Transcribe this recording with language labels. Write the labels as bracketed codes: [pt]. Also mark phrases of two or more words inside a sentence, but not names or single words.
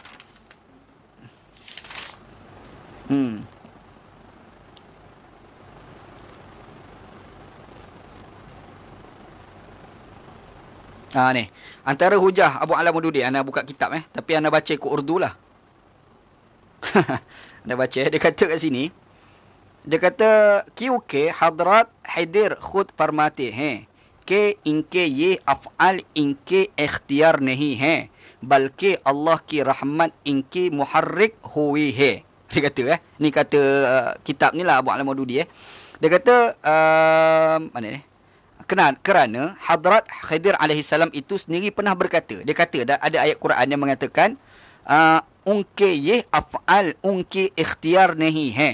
[ms] Ni. Antara hujah Abu Ala Maududi, ana buka kitab tapi ana baca ke Urdu lah. Ana baca, dia kata kat sini. Dia kata [ur] کیونکہ حضرت حیدر خود فرماتے ہیں کہ ان کے یہ افعال ان کے اختیار نہیں ہیں بلکہ اللہ کی رحمت ان کی محرک ہوئی ہے. [ms] Dia kata ni kata kitab ni lah Abu Ala Maududi Dia kata mana ni? Kerana Hadrat Khidir [ar] عليه السلام [ms] itu sendiri pernah berkata. Dia kata ada ayat Quran yang mengatakan [ur] ان کے یہ افعال ان کے اختیار نہیں ہے.